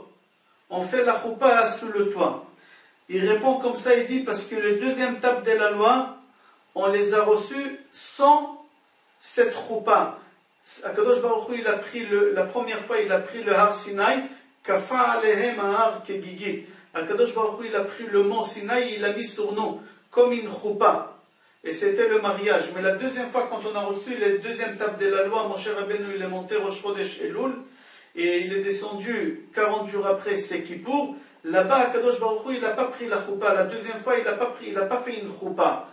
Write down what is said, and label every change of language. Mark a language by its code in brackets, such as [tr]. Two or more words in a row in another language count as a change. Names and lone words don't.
[fr] On fait la choupa sous le toit. Il répond comme ça, il dit, parce que le deuxième tape de la loi, on les a reçus sans cette choupa. Akadosh Baruch Hu, il a pris la première fois, il a pris le Har Sinaï, [he] כפה עליהם הר כגיגית. [fr] Akadosh Baruch Hu, il a pris le mont Sinaï, il l'a mis sur nous, comme une choupa. Et c'était le mariage. Mais la deuxième fois, quand on a reçu les deuxièmes tables de la loi, Moshe Rabbeinu, il est monté Rosh Chodesh Elul, et il est descendu 40 jours après, c'est Kippour. Là-bas, Akadosh Baruch Hu, il n'a pas pris la choupa. La deuxième fois, il n'a pas fait une choupa.